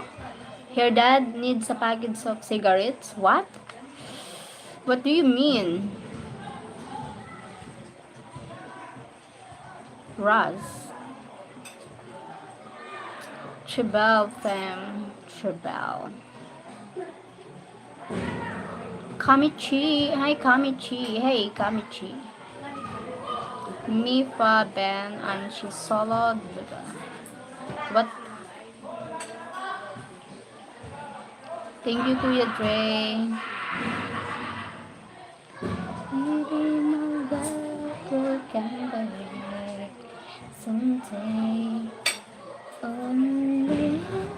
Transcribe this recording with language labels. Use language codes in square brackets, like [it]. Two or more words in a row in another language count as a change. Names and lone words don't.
[en] Her dad needs a package of cigarettes? What? What do you mean? Ross. Tribal fam. Tribal. Kamichi. Hi, Kamichi. Hey, Kamichi. Mifa Ben and she's solo. What? Thank you, Kuya Dre. Someday only.